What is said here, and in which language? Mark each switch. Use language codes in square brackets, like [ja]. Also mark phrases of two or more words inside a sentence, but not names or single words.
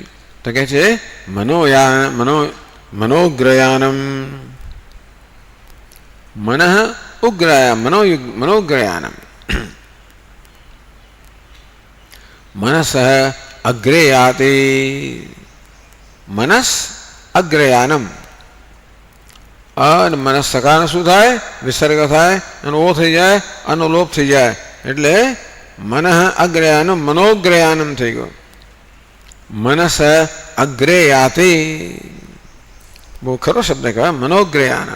[sa] તો કહે છે मनोग्रयानम मनोग्रयानम मनस अग्रे याति. मनस अग्रयानम. [gu] અને મનસ સકારને શું થાય? વિસર્ગ થાય, અને ઓ થઈ જાય, અને લોપ થઈ જાય, એટલે [sa] मनः अग्रयानम मनोग्रयानम [gu] થઈ ગયું. [sa] मनस अग्रे याति, [gu] બહુ ખરો શબ્દ કહેવાય મનોગ્રયાનમ.